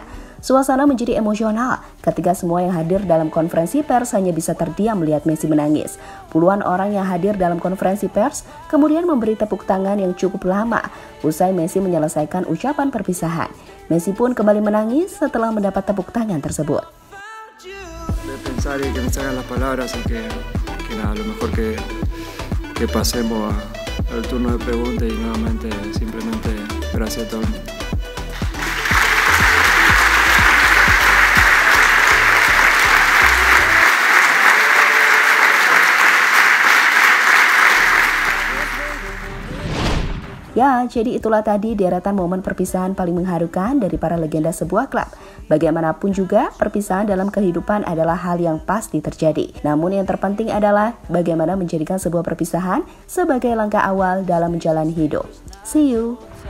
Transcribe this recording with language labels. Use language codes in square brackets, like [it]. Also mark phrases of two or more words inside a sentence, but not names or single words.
[id] Suasana menjadi emosional ketika semua yang hadir dalam konferensi pers hanya bisa terdiam melihat Messi menangis. Puluhan orang yang hadir dalam konferensi pers kemudian memberi tepuk tangan yang cukup lama usai Messi menyelesaikan ucapan perpisahan. Messi pun kembali menangis setelah mendapat tepuk tangan tersebut. [es] Pensar y que me salgan las palabras y que nada, lo mejor que pasemos al turno de preguntas y nuevamente simplemente gracias a todos. [id] Ya, jadi itulah tadi deretan momen perpisahan paling mengharukan dari para legenda sebuah klub. Bagaimanapun juga, perpisahan dalam kehidupan adalah hal yang pasti terjadi. Namun yang terpenting adalah bagaimana menjadikan sebuah perpisahan sebagai langkah awal dalam menjalani hidup. [en] See you!